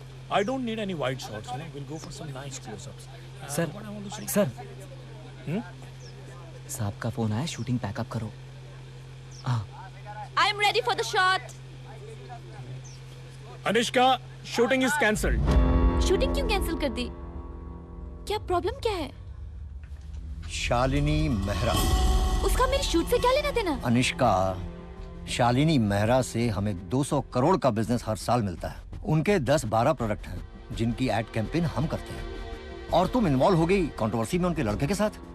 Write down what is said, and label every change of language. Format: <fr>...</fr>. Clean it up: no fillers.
<en>I don't need any wide shots. You know? We'll go for some nice close-ups.</en> <hi>Sir,</hi> <en>what I want to see-</en> <hi>sir, Hmm? साहब का phone आया, shooting pack up करो।</hi> <en>I am ready for the shot. Anushka, shooting is cancelled.</en> <hi>Shooting क्यों cancel कर दी? क्या problem क्या है? शालिनी मेहरा। उसका मेरे शूट से क्या लेना देना? अनुष्का, शालिनी मेहरा से हमें 200 करोड़ का बिजनेस हर साल मिलता है। उनके 10-12 प्रोडक्ट हैं जिनकी एड कैंपेन हम करते हैं, और तुम इन्वॉल्व हो गई कंट्रोवर्सी में उनके लड़के के साथ।</hi>